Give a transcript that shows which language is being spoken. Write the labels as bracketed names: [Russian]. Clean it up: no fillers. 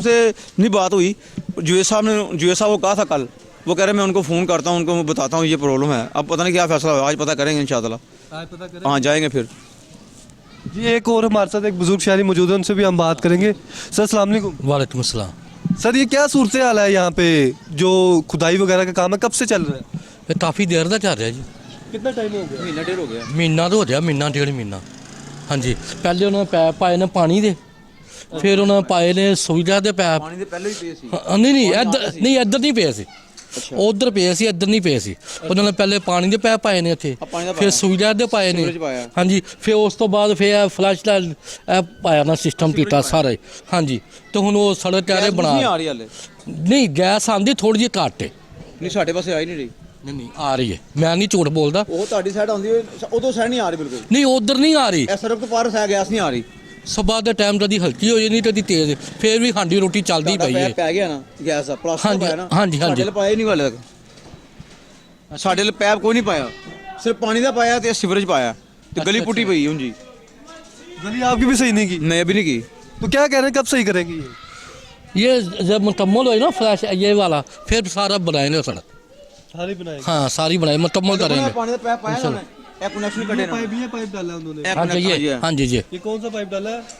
[Hindi] से नहीं बात हुई, जुए साहब को कहा था कल, वो कह रहे मैं उनको फ़ोन करता हूँ, उनको मैं बताता हूँ ये प्रॉब्लम है, अब पता नहीं क्या फैसला होगा, आज पता करेंगे इंशाअल्लाह। हाँ जाएंगे फिर। जी एक और हमारे साथ एक बुजुर्ग शहरी मौजूद है, उनसे भी हम बात करेंगे। सर अस्सलाम वालेकुम। वालेकुम अस्सलाम। सर ये क्या सूरत हाल है यहाँ पे, जो खुदाई वगैरह का काम है कब से चल रहा है? ये काफ़ी देर [Punjabi] ਦਾ ਚੱਲ ਰਿਹਾ ਜੀ, [Hindi] कितना टाइम हो गया? महीना डेढ़ हो गया। [Punjabi] ਮਹੀਨਾ ਤਾਂ ਹੋ ਗਿਆ, ਮਹੀਨਾ ਡੇਢ ਮਹੀਨਾ। ਹਾਂਜੀ ਪਹਿਲੇ ਉਹਨਾਂ ਨੇ ਪੈਪ ਪਾਏ ਨੇ ਪਾਣੀ ਦੇ, ਫਿਰ ਉਹਨਾਂ ਨੇ ਪਾਏ ਨੇ ਸੁਵਿਧਾ ਦੇ ਪੈਪ। ਪਾਣੀ ਦੇ ਪਹਿਲੇ ਵੀ ਪਏ ਸੀ। ਨਹੀਂ ਇੱਧਰ ਨਹੀਂ ਪਏ ਸੀ, ਉਧਰ ਪਏ ਸੀ, ਇੱਧਰ ਨਹੀਂ ਪਏ ਸੀ। ਉਹਨਾਂ ਨੇ ਪਹਿਲੇ ਪਾਣੀ ਦੇ ਪੈਪ ਪਾਏ ਨੇ ਇੱਥੇ, ਫਿਰ ਸੁਵਿਧਾ ਦੇ ਪਾਏ ਨੇ। ਹਾਂਜੀ ਫਿਰ ਉਸ ਤੋਂ ਬਾਅਦ ਫਿਰ ਫਲੈਸ਼ ਦਾ ਇਹ ਪਾਇਆ ਨਾ ਸਿਸਟਮ ਕੀਤਾ ਸਾਰਾ ਹੀ। ਹਾਂਜੀ ਤੇ ਹੁਣ ਉਹ ਸੜਕ ਚਾਰੇ ਬਣਾ ਨਹੀਂ ਆ ਰਹੀ ਹਾਲੇ। ਨਹੀਂ ਗੈਸ ਆਉਂਦੀ ਥੋੜੀ ਜਿਹੀ ਘੱਟ ਹੈ। ਨਹੀਂ ਸਾਡੇ ਪਾਸੇ ਆ ਹੀ ਨਹੀਂ ਰਹੀ। ਨਹੀਂ ਆ ਰਹੀ ਹੈ, ਮੈਂ ਨਹੀਂ ਝੂਠ ਬੋਲਦਾ। ਉਹ ਤੁਹਾਡੀ ਸਾਈਡ ਆਉਂਦੀ ਹੈ, ਉਦੋਂ ਸਾਈਡ ਨਹੀਂ ਆ ਰਹੀ ਬਿਲਕੁਲ। ਨਹੀਂ ਉਧਰ ਨਹੀਂ ਆ ਰਹੀ, ਇਹ ਸੜਕ ਤੋਂ ਪਾਰ ਗੈਸ ਨਹੀਂ ਆ ਰਹੀ। ਸਵੇਰ ਦੇ ਟਾਈਮ ਕਦੀ ਹਲਕੀ ਹੋ ਜਾਂਦੀ ਕਦੀ ਤੇਜ਼, ਫਿਰ ਵੀ ਹਾਂਡੀ ਰੋਟੀ ਚੱਲਦੀ ਪਈ ਹੈ। ਪੈ ਗਿਆ ਨਾ ਗੈਸ ਦਾ ਪਲਾਸਟਿਕ ਪਾਇਆ ਨਾ। ਹਾਂਜੀ ਸਾਡੇ ਲਈ ਪਾਇਆ ਹੀ ਨਹੀਂ ਵਾਲੇ ਤੱਕ। ਸਾਡੇ ਲਈ ਪੈਪ ਕੋਈ ਨਹੀਂ ਪਾਇਆ, ਸਿਰਫ ਪਾਣੀ ਦਾ ਪਾਇਆ ਤੇ ਸੀਵਰੇਜ ਪਾਇਆ ਤੇ ਗਲੀ ਪੁੱਟੀ ਪਈ ਹੁਣ ਜੀ। [Hindi] गली आपकी भी सही नहीं की? नहीं अभी नहीं की। तो क्या कह रहे हैं कब सही करेंगे ये? ये जब मुकम्मल हो ना फ्लैश ये वाला, फिर सारा बनाएंगे सड़क। सारी बनाएंगे? हाँ सारी बनाए मुकम्मल करेंगे। पानी का पैप पाया ना, ये कनेक्शन कटे ना। ये पाइप डाला है उन्होंने? हाँ जी ये, हाँ जी ये ये कौन सा पाइप डाला है?